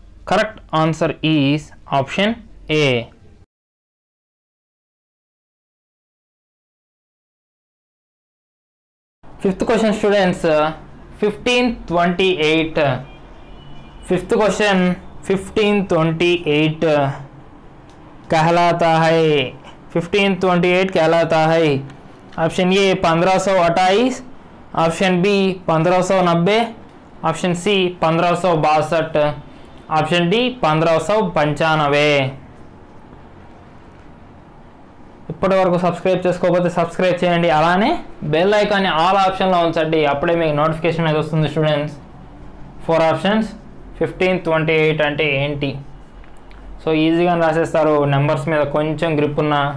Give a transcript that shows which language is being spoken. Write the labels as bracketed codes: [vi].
[en] Correct answer is option A. Fifth question students, 1528. Fifth question [hi] 1528 कहलाता है. 1528 कहलाता है. Option A 1528, option B 1590, option C 1562, option D 1595. [te] ఇప్పటి వరకు సబ్స్క్రైబ్ చేసుకోకపోతే సబ్స్క్రైబ్ చేయండి, అలానే బెల్ ఐకాన్ని ఆల్ ఆప్షన్లో ఉంచండి, అప్పుడే మీకు నోటిఫికేషన్ అనేది వస్తుంది స్టూడెంట్స్. 4 ఆప్షన్స్. 1528 అంటే ఏంటి? సో ఈజీగా రాసేస్తారు నెంబర్స్ మీద కొంచెం గ్రిప్ ఉన్న.